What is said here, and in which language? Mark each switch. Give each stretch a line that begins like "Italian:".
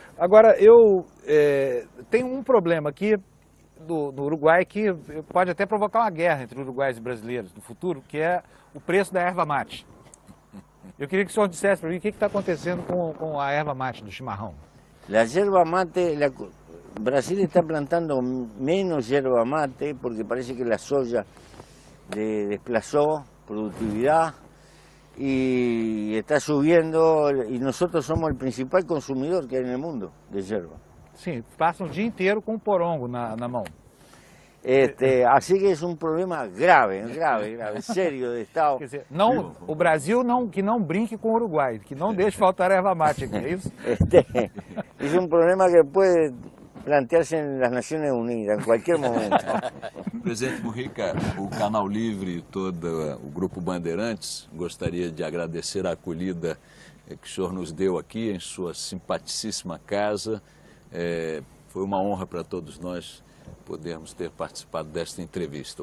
Portuguese: Agora, eu tenho um problema aqui do Uruguai que pode até provocar uma guerra entre uruguaios e brasileiros no futuro, que é o preço da erva mate. Eu queria que o senhor dissesse para mim o que está acontecendo com a erva mate do chimarrão.
Spanish: La yerba mate, Brasil está plantando menos yerba mate porque parece que la soya desplazó productividad y está subiendo, y nosotros somos el principal consumidor que hay en el mundo de yerba.
Portuguese: Sim, passa o dia inteiro com o porongo na mão.
Spanish: Así que es un problema grave, serio de Estado.
Portuguese: Quer dizer, não, o Brasil que não brinque com o Uruguai, que não deixe faltar erva mate aqui, é isso?
Spanish: Es un problema que puede plantearse en las Naciones Unidas en cualquier momento.
Portuguese: Presidente Mujica, o Canal Livre e todo o Grupo Bandeirantes gostaria de agradecer a acolhida que o senhor nos deu aqui em sua simpaticíssima casa. Foi uma honra para todos nós podermos ter participado desta entrevista.